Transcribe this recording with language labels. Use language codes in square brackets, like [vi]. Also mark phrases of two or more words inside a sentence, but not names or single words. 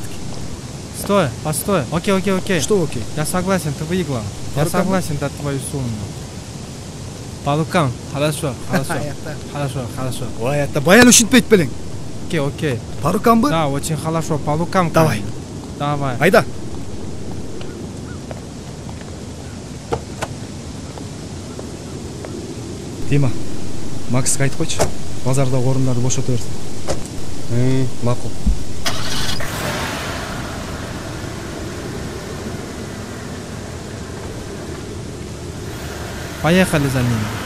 [ru] Стой, постой. Окей. Что окей? Я согласен, ты выиграл. Я согласен дать твою сумму. По рукам. Хорошо. Ой, это баян үшін петь білің. Окей. По рукам бы? Да, очень хорошо. По рукам. Давай. Давай. Айда. [kk] Тима, Максқа айтып қойшы. Базарда орындарды бошата берсін. Мақұл. [ru] Поехали за ним.